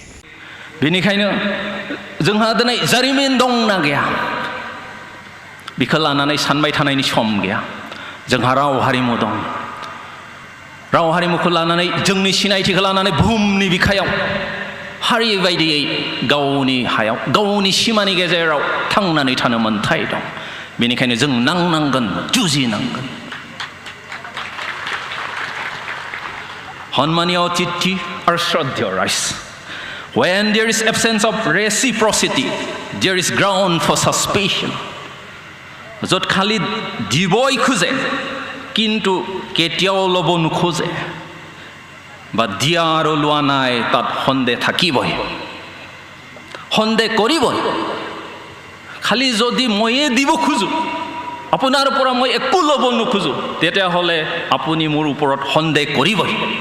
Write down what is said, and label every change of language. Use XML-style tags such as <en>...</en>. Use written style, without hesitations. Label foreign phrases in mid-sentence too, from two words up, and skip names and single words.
<brx>बेनिखायनो जोंहा दिनै जारिमिन दंना गैया बेखौ लानानै सानबाय थानायनि सम गैया जोंहा राव हारिमु दं राव हारिमुखौ लानानै जोंनि सिनायथिखौ लानानै बुहुमनि बिखायाव हारि बायदियै गावनि हायाव गावनि सिमानि गेजेराव थांनानै थानो मोन्थाय दं बेनिखायनो जों नांनांगोन जुजिनांगोन सन्मानीय अतिथि आरो श्रद्धेय राइज</brx> <en>When there is absence of reciprocity, there is ground for suspicion.</en> <as>য'ত খালি দিবই খোজে কিন্তু কেতিয়াও ল'ব নোখোজে বা দিয়া আৰু লোৱা নাই তাত সন্দেহ থাকিবই সন্দেহ কৰিবই খালি যদি ময়ে দিব খোজো আপোনাৰ পৰা মই একো ল'ব নোখোজো তেতিয়াহ'লে আপুনি মোৰ ওপৰত সন্দেহ কৰিবই</as>